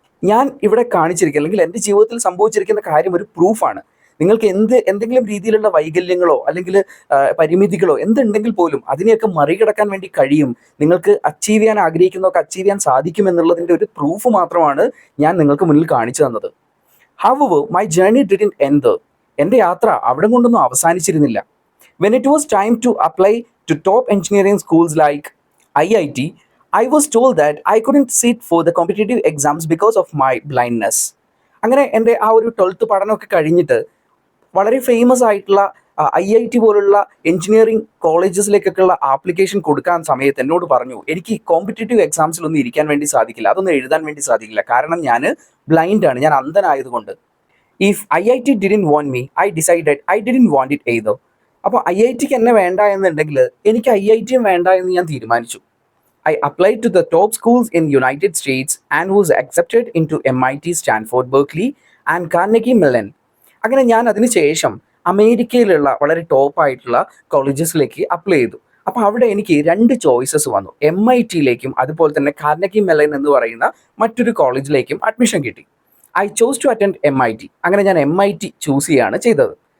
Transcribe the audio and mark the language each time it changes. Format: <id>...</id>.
<ml>ഞാൻ ഇവിടെ കാണിച്ചിരിക്കുക അല്ലെങ്കിൽ എൻ്റെ ജീവിതത്തിൽ സംഭവിച്ചിരിക്കുന്ന കാര്യം ഒരു പ്രൂഫാണ്. നിങ്ങൾക്ക് എന്തെങ്കിലും രീതിയിലുള്ള വൈകല്യങ്ങളോ അല്ലെങ്കിൽ പരിമിതികളോ എന്തുണ്ടെങ്കിൽ പോലും അതിനെയൊക്കെ മറികടക്കാൻ വേണ്ടി കഴിയും. നിങ്ങൾക്ക് അച്ചീവ് ചെയ്യാൻ ആഗ്രഹിക്കുന്നതൊക്കെ അച്ചീവ് ചെയ്യാൻ സാധിക്കും എന്നുള്ളതിൻ്റെ ഒരു പ്രൂഫ് മാത്രമാണ് ഞാൻ നിങ്ങൾക്ക് മുന്നിൽ കാണിച്ചു തന്നത്.</ml> <en>However, my journey didn't end there.</en> <ml>എൻ്റെ യാത്ര അവിടെ കൊണ്ടൊന്നും അവസാനിച്ചിരുന്നില്ല.</ml> <en>When it was time to apply to top engineering schools like IIT, I was told that I couldn't sit for the competitive exams because of my blindness.</en> <ml>അങ്ങനെ എൻ്റെ ആ ഒരു 12th പഠനമൊക്കെ കഴിഞ്ഞിട്ട് വളരെ ഫേമസ് ആയിട്ടുള്ള IIT പോലുള്ള എഞ്ചിനീയറിംഗ് കോളേജസിലേക്കൊക്കെയുള്ള ആപ്ലിക്കേഷൻ കൊടുക്കാൻ സമയത്ത് എന്നോട് പറഞ്ഞു എനിക്ക് കോമ്പറ്റേറ്റീവ് എക്സാംസിലൊന്നും ഇരിക്കാൻ വേണ്ടി സാധിക്കില്ല, അതൊന്നും എഴുതാൻ വേണ്ടി സാധിക്കില്ല, കാരണം ഞാൻ ബ്ലൈൻഡാണ്, ഞാൻ അന്ധനായതുകൊണ്ട്.</ml> <en>If IIT didn't want me, I decided I didn't want it either.</en> <ml>അപ്പോൾ IITക്ക് എന്നെ വേണ്ട എന്നുണ്ടെങ്കിൽ എനിക്ക് IITയും വേണ്ട എന്ന് ഞാൻ തീരുമാനിച്ചു.</ml> <en>I applied to the top schools in United States and was accepted into MIT, Stanford, Berkeley and Carnegie Mellon.</en> <ml>അങ്ങനെ ഞാൻ അതിന് ശേഷം അമേരിക്കയിലുള്ള വളരെ ടോപ്പായിട്ടുള്ള കോളേജസിലേക്ക് അപ്ലൈ ചെയ്തു. അപ്പോൾ അവിടെ എനിക്ക് 2 ചോയ്സസ് വന്നു. MITയിലേക്കും അതുപോലെ തന്നെ കാർനെഗി മെല്ലൻ എന്ന് പറയുന്ന മറ്റൊരു കോളേജിലേക്കും അഡ്മിഷൻ കിട്ടി.</ml> <en>I chose to attend MIT.</en> <ml>അങ്ങനെ ഞാൻ MIT ചൂസ് ചെയ്യുകയാണ് ചെയ്തത്.</ml>